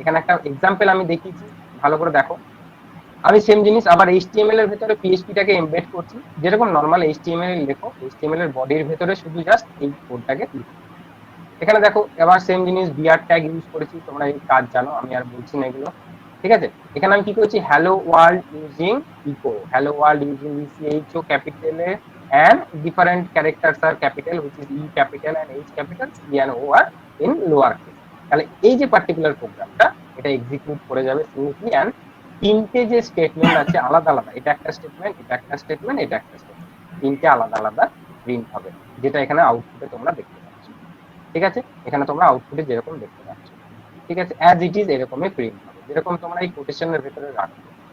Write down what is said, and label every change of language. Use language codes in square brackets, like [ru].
[bn] এখানে একটা এক্সাম্পল আমি দেখিয়েছি, ভালো করে দেখো। আমি সেম জিনিস আবার এইচটিএমএল এর ভেতরে পিএইচপিটাকে এমবেড করছি, যেরকম নর্মাল এইচটিএমএল লেখো, এইচটিএমএল এর বডির ভেতরে শুধু জাস্ট এই কোডটাকে লিখো। এখানে দেখো এবার সেম জিনিস বিআর ট্যাগ ইউজ করেছি, তোমরা এই কাজ জানো, আমি আর বলছি না এগুলো, ঠিক আছে। এখানে আমি কি করছি, [en] Hello world using echo, hello world using E C H O ক্যাপিটালে and different characters are capital, which is E capital and H capital, C and O are in lower case। [bn] তাহলে এই যে পার্টিকুলার প্রোগ্রামটা এটা এক্সিকিউট করে যাবে স্মুথলি, এন্ড তিনটে যে স্টেটমেন্ট আছে আলাদা আলাদা, এটা একটা স্টেটমেন্ট, এটা একটা স্টেটমেন্ট, এটা একটা স্টেটমেন্ট, তিনটে আলাদা আলাদা প্রিন্ট হবে, যেটা এখানে আউটপুটে তোমরা দেখতে পাচ্ছ, ঠিক আছে। এখানে তোমরা আউটপুটে যেরকম দেখতে পাচ্ছ, ঠিক আছে, অ্যাজ ইট ইজ এরকমই প্রিন্ট হবে, যেরকম তোমরা এই কোটেশনের ভেতরে রাখবে।